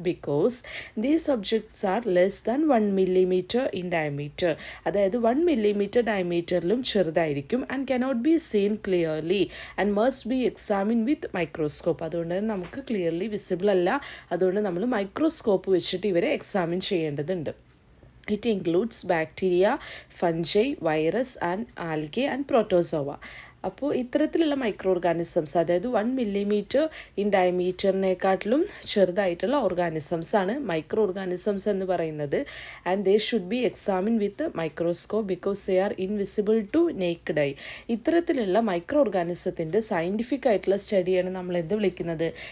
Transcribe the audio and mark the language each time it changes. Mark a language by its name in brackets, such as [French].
[English] Because these objects are less than 1 millimeter in diameter. [Malayalam] അതായത് 1 millimeter ഡയമീറ്ററിലും ചെറുതായിരിക്കും [English] And cannot be seen clearly and must be examine with microscope. [Malayalam] അതുകൊണ്ട് നമുക്ക് clearly visible അല്ല. അതുകൊണ്ട് നമ്മൾ microscope വെച്ചിട്ട് ഇവരെ എക്സാമിൻ ചെയ്യേണ്ടതുണ്ട്. [English] It includes bacteria, fungi, virus and algae and protozoa. [Malayalam] അപ്പോൾ ഇത്തരത്തിലുള്ള മൈക്രോ ഓർഗാനിസംസ്, അതായത് 1 millimeter ഇൻ ഡയമീറ്ററിനെക്കാട്ടിലും ചെറുതായിട്ടുള്ള ഓർഗാനിസംസ് ആണ് മൈക്രോ ഓർഗാനിസംസ് എന്ന് പറയുന്നത്. [English] And they should be examine with microscope because they are invisible to naked eye. [Malayalam] ഇത്തരത്തിലുള്ള micro ഓർഗാനിസത്തിൻ്റെ scientific ആയിട്ടുള്ള സ്റ്റഡിയാണ് നമ്മൾ എന്ത് വിളിക്കുന്നത്?